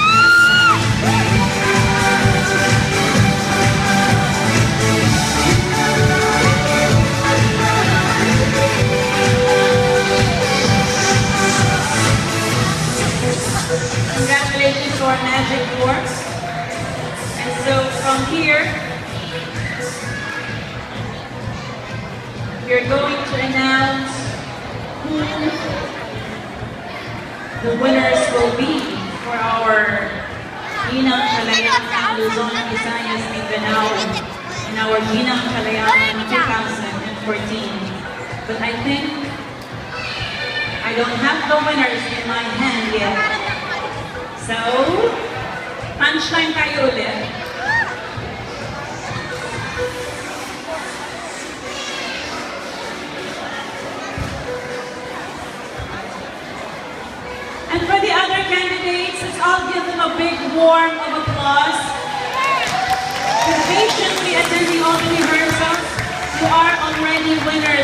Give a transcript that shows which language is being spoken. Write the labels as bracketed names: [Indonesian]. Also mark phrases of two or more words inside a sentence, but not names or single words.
[English] Congratulations to our Magic 4. And so from here, we're going to announce who the winners will be for our Ginang Kalayaan Luzon, Visayas, Mindanao in our Ginang Kalayaan 2014. But I think I don't have the winners in my hand yet. So, [Filipino] punchline tayo ulit. And for the other candidates, let's all give them a big warm of applause. For patiently attending all the rehearsals, you are already winners.